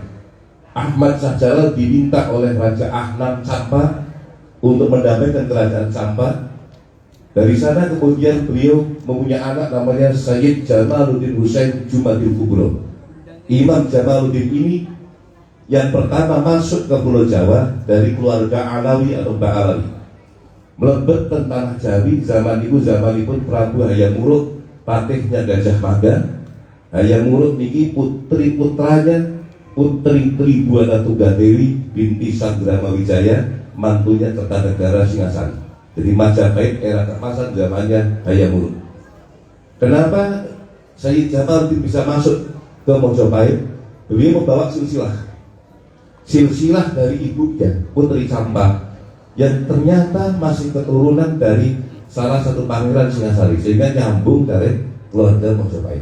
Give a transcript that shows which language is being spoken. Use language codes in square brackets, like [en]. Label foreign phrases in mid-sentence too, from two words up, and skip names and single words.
[id] Ahmad Shah Jalal diminta oleh Raja Ahnan Champa untuk mendamaikan kerajaan Champa. Dari sana kemudian beliau mempunyai anak namanya Sayyid Jamaluddin Husain Jumadil Kubro. Imam Jamaluddin ini yang pertama masuk ke Pulau Jawa dari keluarga Alawi atau Mbak Alawi. [jv] Melebet ke tanah Jawi zaman pun Prabu Hayam Wuruk, patihnya Gajah Mada. [id] Hayam Wuruk niki putri putranya Putri Tribuana Tunggadewi binti Sanggrama Wijaya, mantunya Kertanegara Singasari. Jadi Majapahit era keemasan zamannya Hayam Wuruk. Kenapa Sayyid Jamaluddin bisa masuk ke Mojopahit? Beliau membawa silsilah dari ibunya Putri Campa yang ternyata masih keturunan dari salah satu pangeran Singasari, sehingga nyambung dari keluarga Mojopahit.